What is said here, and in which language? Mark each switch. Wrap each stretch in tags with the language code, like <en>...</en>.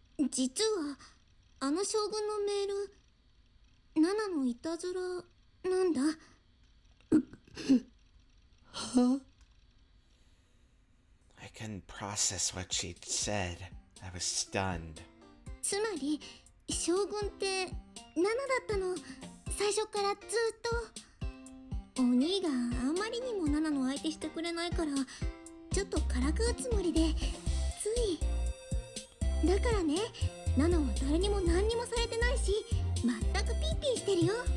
<ja>実は、あの将軍のメール、ナナのいたずらなんだ。は？</ja> <en>I couldn't process what she'd said. I was stunned.</en> <ja>つまり、将軍ってナナだったの。最初からずっと。お兄があまりにもナナの相手してくれないから、ちょっとからかうつもりで、つい。だからね、ナナは誰にも何にもされてないし、全くピーピーしてるよ。</ja>